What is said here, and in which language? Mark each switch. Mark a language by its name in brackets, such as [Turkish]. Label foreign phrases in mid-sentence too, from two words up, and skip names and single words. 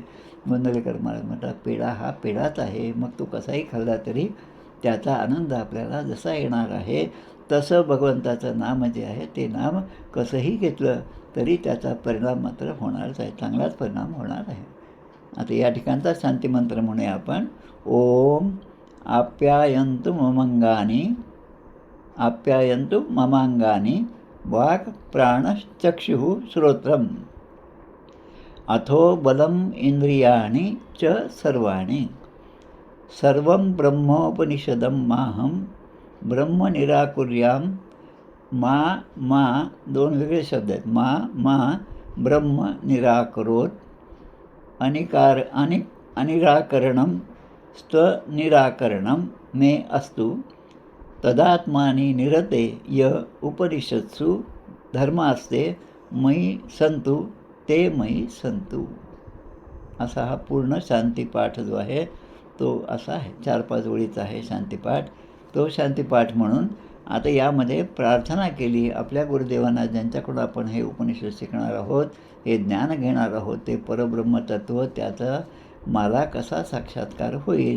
[Marathi] गोंधळेकर महाराज म्हणतात पेढा हा पेढाच आहे, मग तो कसाही खाल्ला तरी त्याचा आनंद आपल्याला जसा येणार आहे तसं भगवंताचं नाम जे आहे ते नाम कसंही घेतलं तरी त्याचा परिणाम मात्र होणारच आहे, चांगलाच परिणाम होणार आहे. आता या ठिकाणचा शांतिमंत्र म्हणूया आपण. [Sanskrit] ओम आप्यायन्तु ममंगानी, आप्यायन्तु ममांगानी, वाक् प्राणश्चक्षुः श्रोत्रम्, अथो बलम् इंद्रियाणि च सर्वाणि, सर्वं ब्रह्मोपनिषदं माहं ब्रह्म निराकुर्यां, मा [Marathi] दोन वेगळे शब्द आहेत. [Sanskrit] मा ब्रह्म निराकरोत, अनिराकरणं निराकरणं मे अस्तु, तदात्मानि निरते य उपनिषत्सु धर्मास्ते मयि संतु ते मयि संतु. [Marathi] असा हा पूर्ण शांतीपाठ जो आहे तो असा आहे. 4-5 ओळीचा आहे शांतीपाठ. तो शांतीपाठ म्हणून आता यामध्ये प्रार्थना केली आपल्या गुरुदेवांना, ज्यांच्याकडून आपण हे उपनिषद शिकणार आहोत, हे ज्ञान घेणार आहोत, ते परब्रह्मतत्व त्याचा मला कसा साक्षात्कार होईल.